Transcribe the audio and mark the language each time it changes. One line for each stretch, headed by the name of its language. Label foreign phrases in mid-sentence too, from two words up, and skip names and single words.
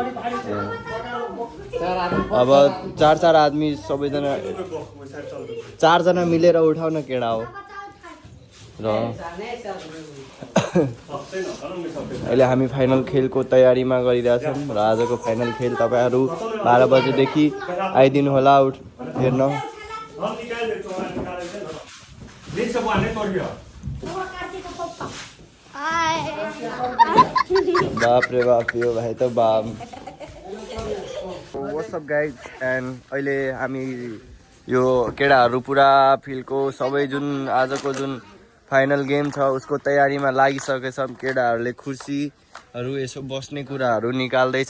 Nepali: अब चार आदमी सबैजना चारजना मिलेर उठाउन केडा हो। र अहिले हामी फाइनल खेलको तयारीमा गरिरहेछौँ। र आजको फाइनल खेल तपाईँहरू 12 बजेदेखि आइदिनु होला हेर्न। बाप रे बाप, यो भाइ त बाम।
English: What's up guys, and
Nepali: अहिले हामी यो केटाहरू पुरा फिल्डको सबै जुन आजको जुन फाइनल गेम छ उसको तयारीमा लागिसकेछौँ। केटाहरूले कुर्सीहरू यसो बस्ने कुराहरू निकाल्दैछ।